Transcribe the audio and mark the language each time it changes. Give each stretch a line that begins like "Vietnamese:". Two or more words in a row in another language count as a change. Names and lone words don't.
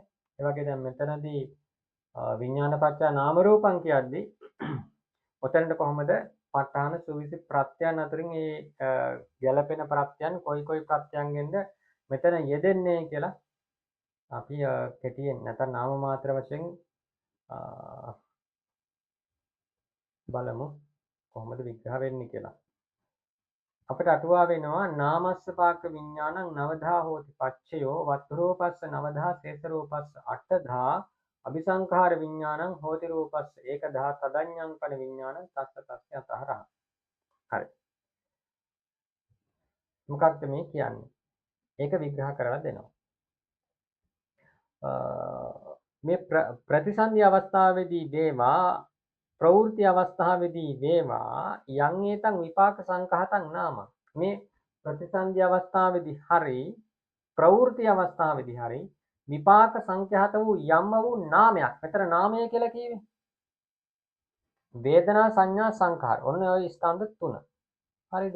Sinhala: ඒ වගේ දැන් මෙතනදී
Pali: විඥානපච්ච නාම රූපං
Sinhala: කියද්දී ඔතනට කොහොමද ප ဋ ාණ සුවිසි ප්‍රත්‍යයන් අතරින් මේ ගැළපෙන ප්‍රත්‍යයන් කොයි ප්‍රත්‍යයන්ගෙන්ද මෙතන යෙදෙන්නේ කියලා අපි කෙටියෙන් නැත්නම් නාම මාත්‍ර වශයෙන් බලමු කොහොමද විග්‍රහ වෙන්නේ කියලා. අපිට අටුවා වෙනවා
Pali: නාමස්ස පාක විඥානං නවදා හෝති පච්චයෝ වත්තරෝපස්ස නවදා සේතරෝපස්ස අටදා අபிසංඛාර විඥානං හෝති රූපස්ස ඒකදා තදඤ්ඤං පන විඥානං තස්ස තස්ස අතහරහ.
Sinhala: හරි. මොකක්ද මේ කියන්නේ? ඒක විග්‍රහ කරලා දෙනවා. මේ ප්‍රතිසන්දි අවස්ථාවේදී දේවා ප්‍රවෘත්ති අවස්ථාවේදී දේවා
Pali: යං ඒතං විපාක සංඛාතං නාම.
Sinhala: මේ ප්‍රතිසන්දි අවස්ථාවේදී හරි ප්‍රවෘත්ති අවස්ථාවේදී හරි විපාක සංඛ්‍යාත වූ යම්ම වූ නාමයක්. මෙතන නාමය කියලා කිව්වේ වේදනා සංඥා සංඛාර. ඔන්න ඔය ස්කන්ධ තුන. හරිද?